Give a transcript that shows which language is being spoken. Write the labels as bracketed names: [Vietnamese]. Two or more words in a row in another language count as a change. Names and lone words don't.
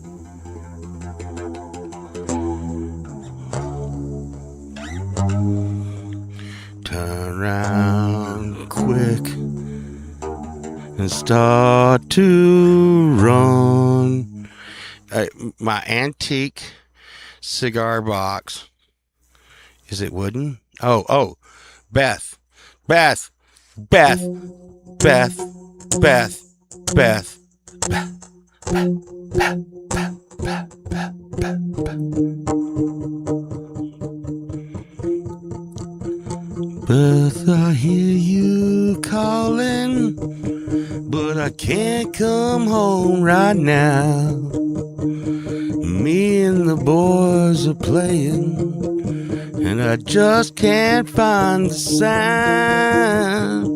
[English] Turn around quick and start to run. My antique cigar box. Is it wooden? Oh, Beth, Beth, Beth, Beth, Beth, Beth, Beth, I hear you calling, but I can't come home right now. Me and the boys are playing, and I just can't find the sound.